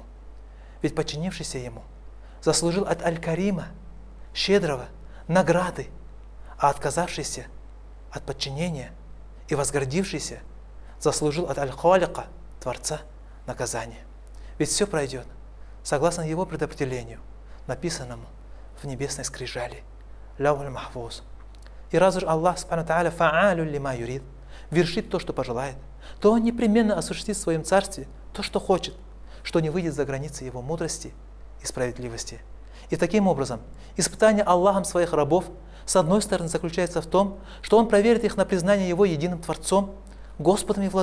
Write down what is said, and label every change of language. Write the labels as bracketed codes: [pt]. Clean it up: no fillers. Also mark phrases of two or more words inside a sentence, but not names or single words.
[ru] Ведь подчинившийся Ему заслужил от Аль-Карима, щедрого, награды, а отказавшийся от подчинения и возгордившийся заслужил от Аль-Халика, Творца, наказания. Ведь все пройдет согласно Его предопределению, написанному в небесной скрижали, [ar] اللوح المحفوظ. [ru] И раз уж [ar] الله سبحانه تعالى فعال لما يريد, [ru] вершит то, что пожелает, то Он непременно осуществит в Своем Царстве то, что хочет, что не выйдет за границы Его мудрости и справедливости. И таким образом, испытание Аллахом своих рабов с одной стороны заключается в том, что Он проверит их на признание Его единым Творцом, Господом и